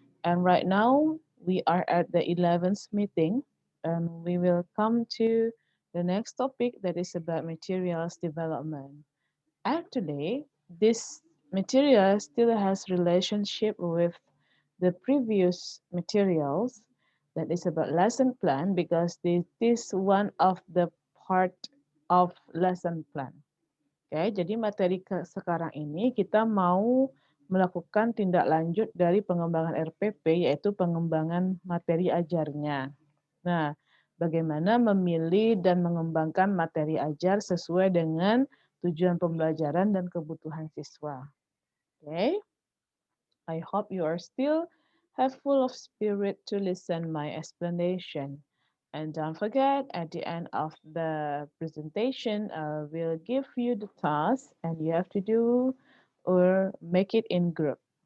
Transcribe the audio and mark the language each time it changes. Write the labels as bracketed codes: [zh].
[en] And right now, we are at the 11th meeting, and we will come to the next topic that is about materials development. Actually, this material still has relationship with the previous materials that is about lesson plan because this is one of the part of lesson plan. [id] Oke, jadi materi sekarang ini kita mau melakukan tindak lanjut dari pengembangan RPP yaitu pengembangan materi ajarnya. Nah, bagaimana memilih dan mengembangkan materi ajar sesuai dengan tujuan pembelajaran dan kebutuhan siswa. [en] Okay, I hope you are still have full of spirit to listen my explanation. And don't forget, at the end of the presentation, I will give you the task and you have to do or make it in group.